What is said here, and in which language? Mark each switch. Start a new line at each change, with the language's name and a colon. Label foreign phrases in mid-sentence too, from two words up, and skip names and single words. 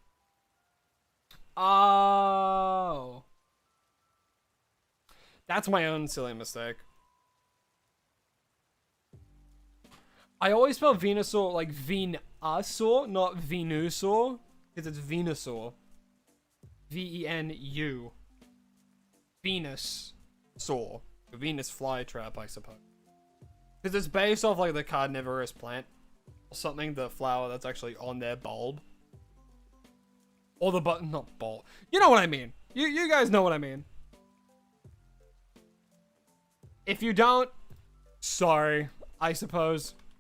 English: Oh. That's my own silly mistake. I always spell Venusaur like Venusaur, not Venusaur, because it's Venusaur. V-E-N-U. Venus Saw. Venus flytrap, I suppose. Because it's based off like the carnivorous plant. Or something, the flower that's actually on their bulb. Or the button, not bulb. You know what I mean. You guys know what I mean. If you don't, sorry, I suppose.